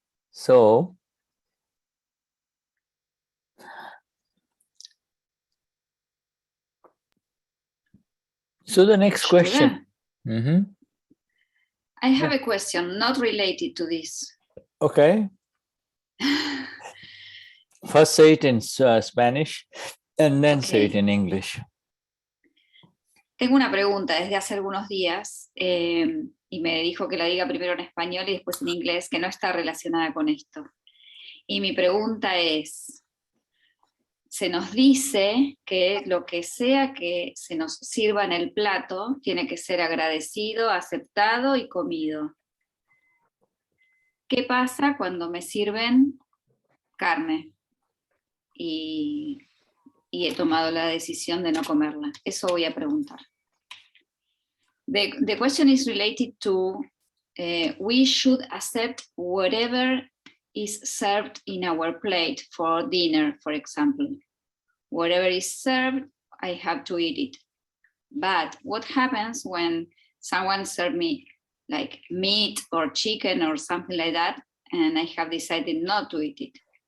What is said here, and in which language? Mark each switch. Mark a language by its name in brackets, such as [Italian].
[English] So the next question. Mm-hmm. I have a question not related to this. Okay. First say it in Spanish and then say it in English. [Spanish] Tengo una pregunta desde hace algunos días y me dijo que la diga primero en español y después en inglés, que no está relacionada con esto. Y mi pregunta es, se nos dice que lo que sea que se nos sirva en el plato tiene que ser agradecido, aceptado y comido. ¿Qué pasa cuando me sirven carne y he tomado la decisión de no comerla? Eso voy a preguntar. [English] The question is related to we should accept whatever is served in our plate for dinner, for example. Whatever is served, I have to eat it. But what happens when someone serves me like meat or chicken or something like that, and I have decided not to eat it?